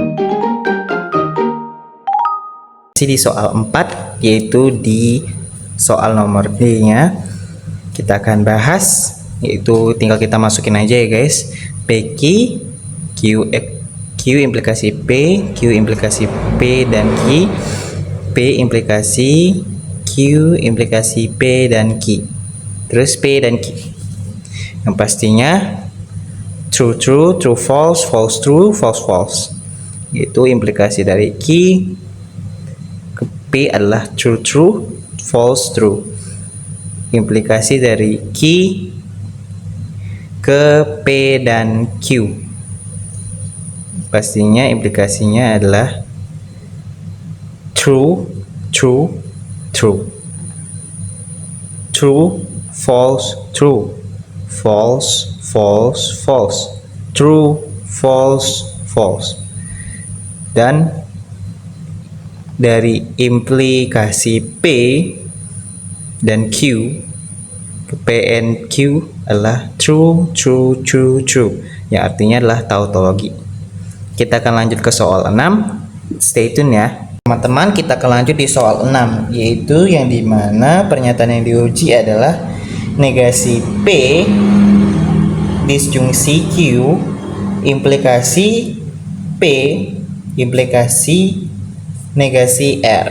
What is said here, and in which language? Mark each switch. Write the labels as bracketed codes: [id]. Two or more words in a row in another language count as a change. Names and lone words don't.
[id] Di soal 4, yaitu di soal nomor D-nya, kita akan bahas, yaitu tinggal kita masukin aja ya guys. PQ, Q implikasi P, Q implikasi P dan Q, P implikasi Q implikasi P dan Q, terus P dan Q. Yang pastinya [en] true, true, true, false, false, [id] true, false, false. Itu implikasi dari Q ke P adalah [en] true, true, false, true. [id] Implikasi dari Q ke P dan Q, pastinya implikasinya adalah [en] true, true, true, true, false, true, false, false, [id] false, true, false, false. Dan dari implikasi P dan Q ke P and Q adalah [en] true, true, true, true, [id] yang artinya adalah tautologi. Kita akan lanjut ke soal 6. [en] Stay tune [id] ya teman-teman. Kita akan lanjut di soal 6, yaitu yang dimana pernyataan yang diuji adalah negasi P disjungsi Q implikasi P implikasi negasi R.